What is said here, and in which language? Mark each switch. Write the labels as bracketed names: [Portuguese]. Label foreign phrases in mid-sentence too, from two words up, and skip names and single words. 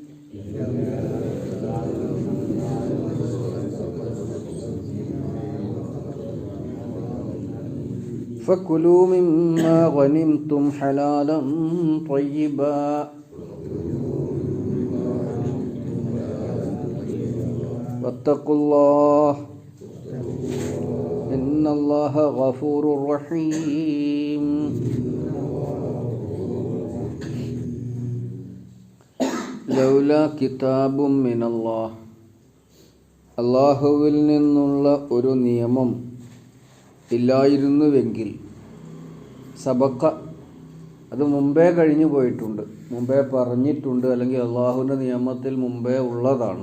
[Arabic] فكلوا مما غنمتم حلالا طيبا واتقوا الله إن الله غفور رحيم. لولا كتاب من الله, [Malayalam] അല്ലാഹുവിൽ നിന്നുള്ള ഒരു നിയമം ഇല്ലായിരുന്നുവെങ്കിൽ, സബക്ക അത് മുമ്പേ കഴിഞ്ഞു പോയിട്ടുണ്ട്, മുമ്പേ പറഞ്ഞിട്ടുണ്ട്, അല്ലെങ്കിൽ അള്ളാഹുവിൻ്റെ നിയമത്തിൽ മുമ്പേ ഉള്ളതാണ്.